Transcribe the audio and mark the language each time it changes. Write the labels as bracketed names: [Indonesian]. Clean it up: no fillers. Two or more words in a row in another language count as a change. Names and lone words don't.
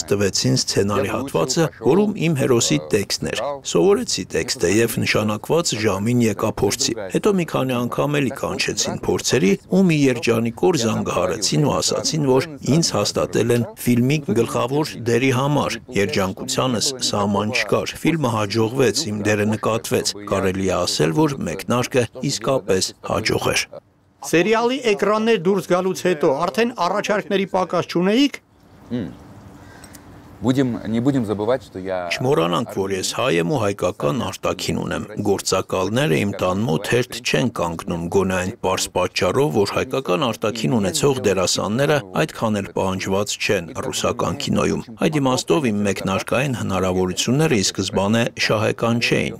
[Armenian] տվեցին սցենարի հատվածը, որում իմ հերոսի տեքստն էր։ Սովորեցի տեքստը եւ նշանակված ժամին եկա փորձի։ Հետո մի քանի անգամ էլի կանչեցին փորձերի ու մի երջանիկոր զանգահարեցին ու ասացին, որ ինձ հաստատել են ֆիլմի գլխավոր դերի համար։ Երջանկությանս սահման չկար։ Ֆիլմը հաջողվեց, իմ դերը նկատվեց։ Կարելի է ասել, որ մեկնարկը իսկապես հաջող էր։ Սերիալի էկրաններ դուրս գալուց հետո արդեն առաջարկների պակաս չունեիք։ [Russian] Не будем забывать, что я... [Armenian] Չմոռանանք, որ ես հայ եմ ու հայկական արտաքին ունեմ։ Գործակալները իմ տան մոտ հերթ չեն կանգնում գոնե այն պարզ պատճառով, որ հայկական արտաքին ունեցող դերասանները այդքան էլ պահանջված չեն ռուսական կինոյում։ Այդ իմաստով իմ մեկնարկային հնարավորությունները ի սկզբանե շահեկան չէին։